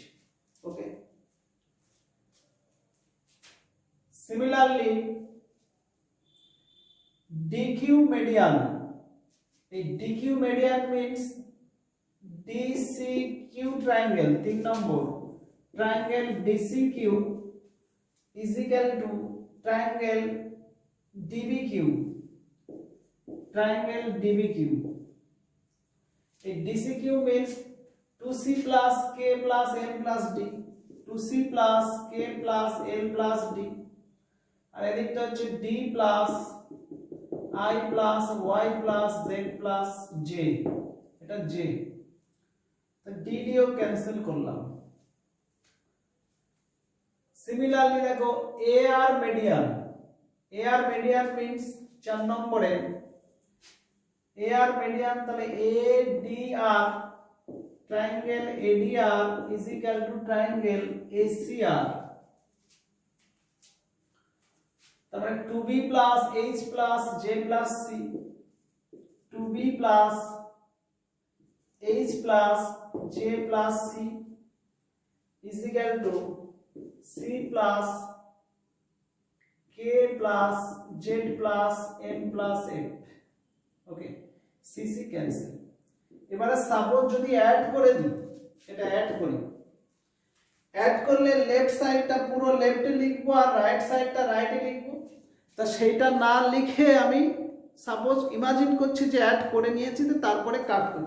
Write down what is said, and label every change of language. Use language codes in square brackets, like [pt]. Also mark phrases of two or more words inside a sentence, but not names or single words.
[en] okay, similarly DQ median, [bn] এই [en] DQ median means DCQ triangle, 3 number triangle DCQ is equal to triangle DBQ, triangle DBQ, ট্রায়াঙ্গেল ডিবিকিউ। এই ডিসিকিউ মিন্স 2c plus k plus m plus d, 2c plus k plus l plus d, [bn] আর এদিকটা হচ্ছে [en] d plus I plus y plus z plus j, [bn] এটা j, তো d দিও ক্যান্সেল করলাম। [en] similarly দেখো AR median, AR median means 4 নম্বরে AR median, তাহলে ADR triangle ADR is equal to triangle ACR, তারপরে 2b plus h plus j plus c, 2b plus h plus j plus c is equal to c plus k plus z plus m plus f। okay, cc cancel. [bn] এবারে সাপোজ যদি অ্যাড করে দিই, এটা অ্যাড করি, অ্যাড করলে [en] left side-টা [bn] পুরো লেফটে লিখবো আর [en] right side-টা [bn] রাইটে লিখবো। তা সেইটা না লিখে আমি [en] suppose imagine [bn] করছি যে অ্যাড করে নিয়েছি, তো তারপরে কাট করছি।